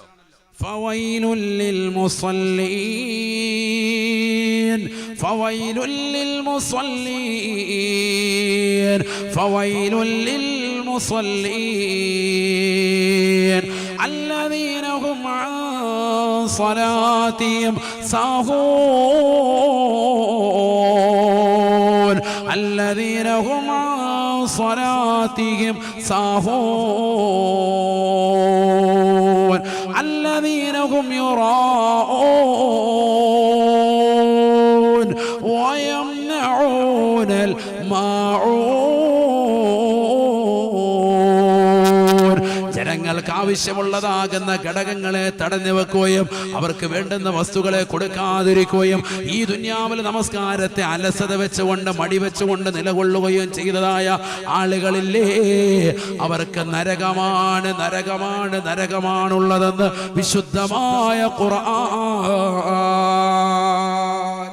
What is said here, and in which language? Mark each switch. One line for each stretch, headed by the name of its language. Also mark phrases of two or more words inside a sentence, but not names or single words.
Arabic: فويل للمصلين، فويل للمصلين، فويل لل المصلين الذين هم عن صلاتهم സാഹൂൻ, الذين هم عن صلاتهم ساهون الذين هم يراءون ويمنعون الماعون.
Malayalam: ജനങ്ങൾക്ക് ആവശ്യമുള്ളതാകുന്ന ഘടകങ്ങളെ തടഞ്ഞു വെക്കുകയും അവർക്ക് വേണ്ടുന്ന വസ്തുക്കളെ കൊടുക്കാതിരിക്കുകയും ഈ ദുനിയാവിൽ നമസ്കാരത്തെ അലസത വെച്ചുകൊണ്ട് മടി വെച്ചുകൊണ്ട് നിലകൊള്ളുകയും ചെയ്തതായ ആളുകളില്ലേ? അവർക്ക് നരകമാണ്, നരകമാണ്, നരകമാണുള്ളതെന്ന് വിശുദ്ധമായ ഖുർആൻ.